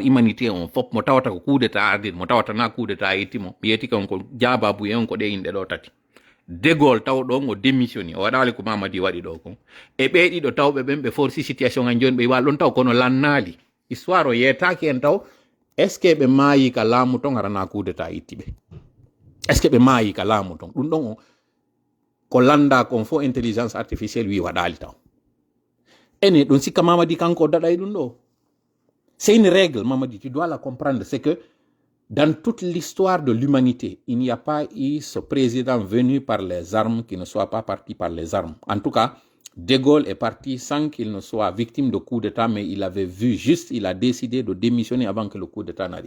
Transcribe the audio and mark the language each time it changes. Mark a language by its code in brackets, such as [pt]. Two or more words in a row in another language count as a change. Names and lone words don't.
[ff] humanité on fop mo tawata ko [fr] coup d'état [ff] ardiri mo tawata na [fr] coup d'état [ff] yettimo mi yettike on ko jababu e on ko ɗe inɗe ɗo tati de Gaulle taw ɗon o démissioni o waɗali ko Mamadi waɗi ɗo kon e ɓe ɗiɗo tawɓe ɓen ɓe forci situation an joni ɓe wal ɗon taw kono lannali histoire o yettaki en taw [fr] est ce que [ff] ɓe maayi ka laamu ton harana [fr] coup d'état [ff] itti ɓe [fr] est ce que [ff] ɓe maayi ka laamu ton ɗum ɗon ko landa kon fo [fr] intelligence artificielle [ff] wi waɗali taw ene ɗum sikka Mamadi kanko daɗay ɗum ɗo [fr] c'est une règle Mamadi tu dois la comprendre c'est que dans toute l'histoire de l'humanité il n'y a pas eu ce président venu par les armes [ff] qui ne soit pas parti par les armes. [fr] En tout cas de Gaulle est parti sans qu'il ne soit victime de coup d'état mais il avait vu juste il a décidé de démissionner avant que le coup d'état n'arrive.